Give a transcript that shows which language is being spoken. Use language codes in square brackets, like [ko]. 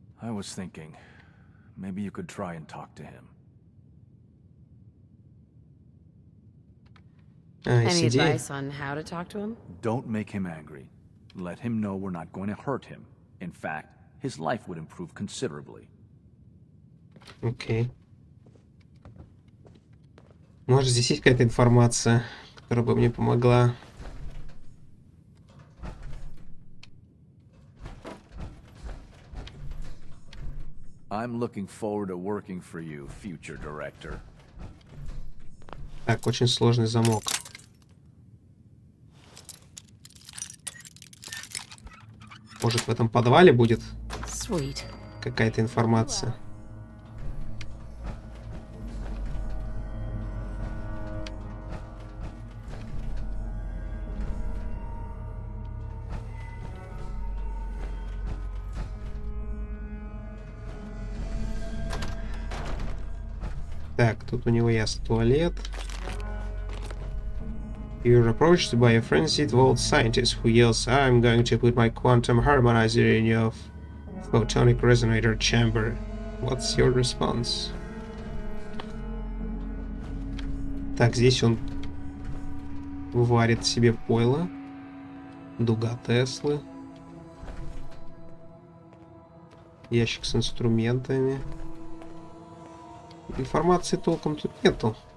[en] I was thinking, maybe you could try and talk to him. Any advice on how to talk to him? Don't make him angry. Let him know we're not going to hurt him. In fact, his life would improve considerably. [ru] Окей. Может, здесь есть какая-то информация, которая бы мне помогла. [en] I'm looking forward to working for you, future director. [ru] Так, очень сложный замок. Может, в этом подвале будет какая-то информация? Так, тут у него есть туалет. [en] You're approached by a frenzied vault scientist who yells, "I'm going to put my quantum harmonizer in your photonic resonator chamber. What's your response?" [ru] Так, здесь он варит себе пойло. Дуга Теслы. Ящик с инструментами. Информации толком тут нету.